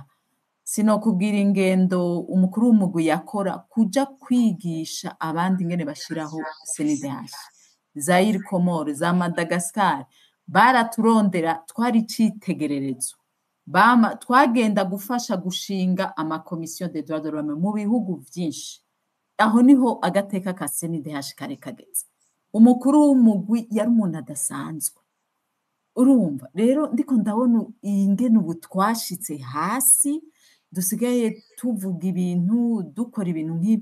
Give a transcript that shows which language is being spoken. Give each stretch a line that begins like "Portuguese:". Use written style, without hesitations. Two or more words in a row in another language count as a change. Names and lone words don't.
Rundi: Sinokubwira ingendo umukuru w'umugwi yakora kuja kwigisha abandi ingene bashiraho CNDH. Zaire Comore, za Madagascar baraturondera, twari icitegererezo. Twagenda gufasha gushinga amakomisiyo
French: de droits de l'homme
Rundi: mu bihugu vyinshi. Aho niho agateka ka CNDH kare kageze. Umukuru w'umugwi yari umuntu adasanzwe. Urumva rero ndiko ndabona ingene ubu twashitse hasi, dusigaye tuvuga ibintu, dukora ibintu nk'ibi.